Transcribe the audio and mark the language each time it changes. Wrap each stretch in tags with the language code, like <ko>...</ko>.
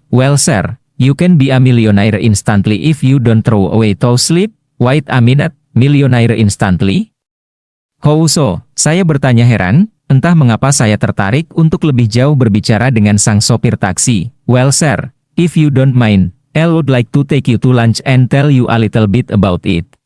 <en>"Well sir, you can be a millionaire instantly if you don't throw away those slip." "Wait a minute, millionaire instantly? How so?"</en> <id>Saya bertanya heran, entah mengapa saya tertarik untuk lebih jauh berbicara dengan sang sopir taksi.</id> <en>"Well sir, if you don't mind, I would like to take you to lunch and tell you a little bit about it."</en>